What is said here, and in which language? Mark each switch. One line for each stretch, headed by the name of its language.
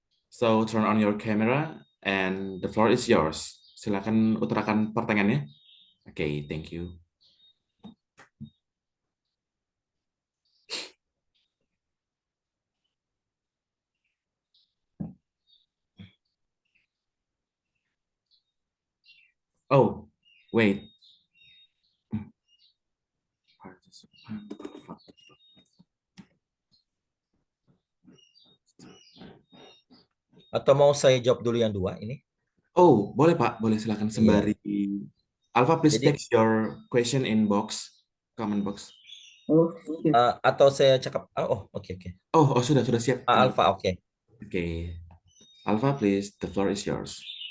English: So turn on your camera and the floor is yours.
Indonesian: Silakan utarakan pertanyaannya.
English: Okay, thank you. Oh, wait.
Indonesian: Atau mau saya jawab dulu yang dua ini? Oh, boleh Pak, boleh silakan sembari.
English: Alpha, please
Indonesian: Jadi-
English: text your question in box, comment box. Oh,
Indonesian: atau saya cakap oke. Oh, sudah siap. Alpha oke.
English: Okay. Alpha, please, the floor is yours.